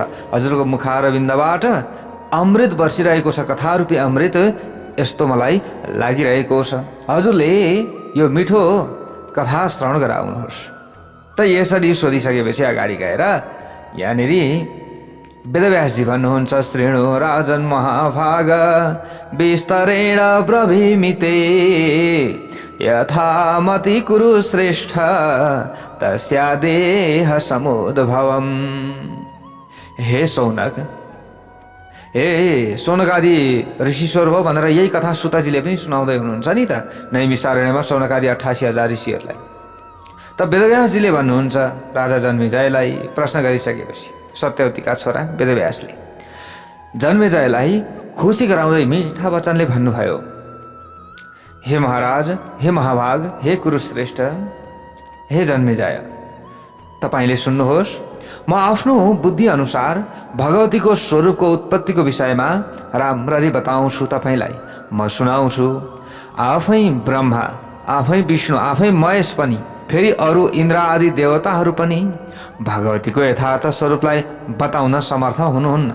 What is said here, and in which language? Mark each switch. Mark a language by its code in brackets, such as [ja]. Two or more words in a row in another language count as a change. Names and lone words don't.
[ne] हजुरको मुखारविन्दबाट अमृत बर्सिरहेको छ, कथा रूपी अमृत यस्तो मलाई लागिरहेको छ। हजुरले यो मिठो कथा श्रवण गराउनुहोस्। त यसरी सोधिसकेपछि अगाडि गएर यहाँनिर वेदव्यासजी भन्नुहुन्छ, [sa] श्रेणु राजन महाभाग विस्तरेण ब्रवीमिते यथामति कुरु श्रेष्ठ तस्या देह समुद्भवम्। [ne] हे सौनक, हे सौनक आदि ऋषिश्वर हो भनेर यही कथा सुताजीले पनि सुनाउँदै हुनुहुन्छ नि त नैमिषारण्यमा सौनक आदि 88,000 ऋषिहरूलाई। त वेदव्यासजीले भन्नुहुन्छ राजा जन्मेजयलाई प्रश्न गरिसकेपछि सत्यवतीका छोरा वेदव्यासले जन्मेजयलाई खुसी गराउँदै मिठा वचनले भन्नुभयो, हे महाराज, हे महाभाग, हे कुरुश्रेष्ठ, हे जन्मेजय, तपाईले सुन्नुहोस्। म आफ्नो बुद्धि अनुसार भगवतीको स्वरूपको उत्पत्तिको विषयमा राम्ररी बताउँछु तपाईलाई। म सुनाउँछु। आफै ब्रह्मा, आफै विष्णु, आफै महेश पनि, फेरि अरू इन्द्र आदि देवताहरू पनि भगवतीको यथार्थ स्वरूपलाई बताउन समर्थ हुनुहुन्न।